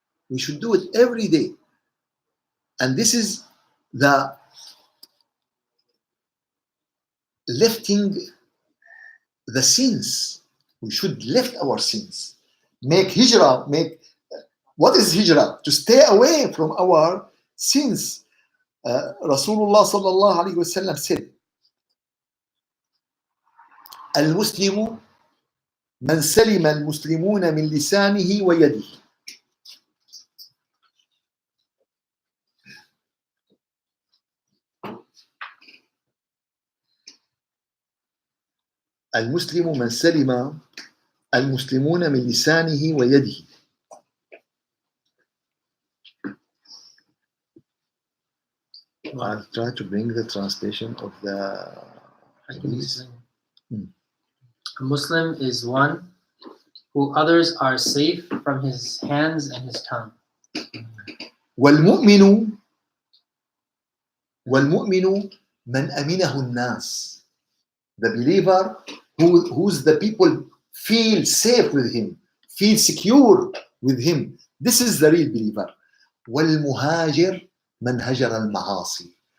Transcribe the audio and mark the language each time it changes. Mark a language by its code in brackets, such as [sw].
[en] We should do it every day. And this is the lifting the sins. We should lift our sins. Make Hijrah, what is Hijrah? To stay away from our sins. [ar] Rasulullah sallallahu alayhi wa sallam said, المسلم من سلم المسلمون من لسانه ويده. المسلم من سلم المسلمون من لسانه ويده. [en] I'll try to bring the translation of the hadith. A Muslim is one who others are safe from his hands and his tongue. [ar] والمؤمن من أمنه الناس. [en] The believer who's the people feel safe with him, feel secure with him. This is the real believer. [ar] والمهاجر من هجر المعاصي.